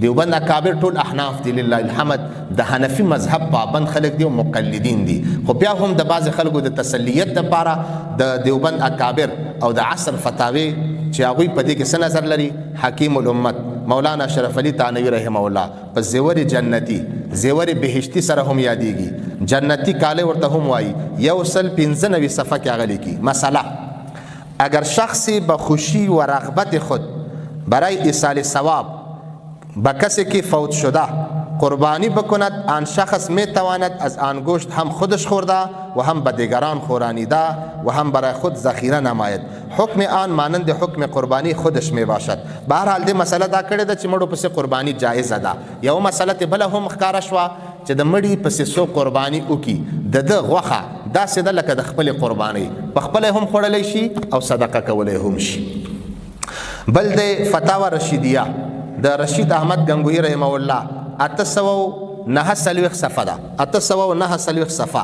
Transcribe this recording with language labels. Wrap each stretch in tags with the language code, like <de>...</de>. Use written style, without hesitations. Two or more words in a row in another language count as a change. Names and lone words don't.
<ps>دیوبند اکابر ټول احناف دي</ps> <ar>لله الحمد،</ar> <ps>د حنفي مذهب پابند خلک دي او مقلدین دي، خو بیا هم د بعض خلکو د تسلیت لپاره د دیوبند اکابر او د عصر فتاوی چې هغوی په دې کې څه نظر لري. حکیم الامت مولانا شرف علی تانوی</ps> <ar>رحمه الله</ar> <ps>په زیور جنتی، زیور بهشتی سره هم یادېږي، جنتی کاله ورته هم وایي، 195 صفحه کې هغه لیکي.</ps> <fa>مسئله اگر شخصی به خوشی و رغبت خود برای ایصال ثواب به کسی که فوت شده قربانی بکند، آن شخص می تواند از آن گوشت هم خودش خورده و هم به دیگران خورانیده و هم برای خود ذخیره نماید. حکم آن مانند حکم قربانی خودش می باشد.</fa> <ps>به هر حال دې مسله دا کړې ده چې مړو پسې قربانی جایزه ده. یو مسله ته بله هم ښکاره شوه چې د مړي پسې څوک قربانی وکړي، د ده غوښه داسې ده لکه د خپلې قربانۍ، په خپله هم خوړلی شي او صدقه کولی هم شي. بل د فتاوا رشیدیه د رشید احمد گنگوهی</ps> <ar>رحمه الله</ar> <ps>809 صفحه ده، 809 صفحه.</ps>